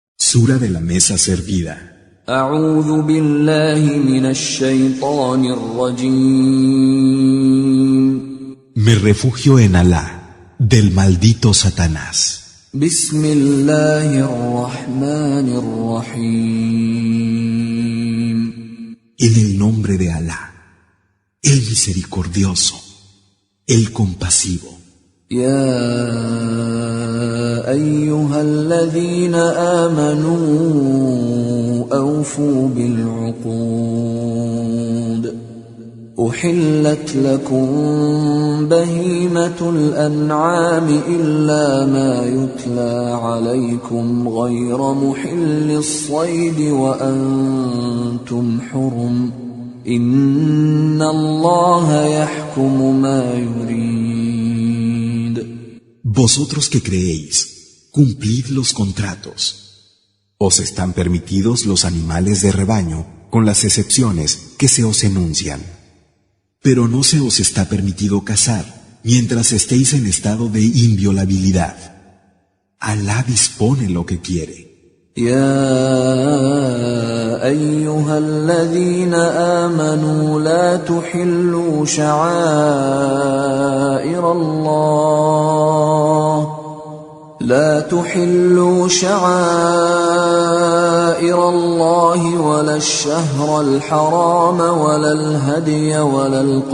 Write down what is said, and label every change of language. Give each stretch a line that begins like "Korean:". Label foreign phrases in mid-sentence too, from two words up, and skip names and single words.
Spanish: Sura de la mesa servida.
Arabic: أعوذ بالله من الشيطان الرجيم.
Spanish: Me refugio en Alá, del maldito Satanás.
Arabic: بسم الله الرحمن الرحيم.
Spanish: En el nombre de Alá, el misericordioso, el compasivo.
Arabic: يا أيها الذين آمنوا أوفوا بالعقود. أحلت لكم بهيمة الأنعام إلا ما يتلى عليكم غير محل الصيد وأنتم حرم. إن الله يحكم ما يريد.
Spanish: Vosotros que creéis, cumplid los contratos. Os están permitidos los animales de rebaño, con las excepciones que se os enuncian. Pero no se os está permitido cazar mientras estéis en estado de inviolabilidad. Alá dispone lo que quiere.
Arabic: يا أيها الذين آمنوا لا تحلوا شعائر الله ولا الشهر الحرام ولا الهدي ولا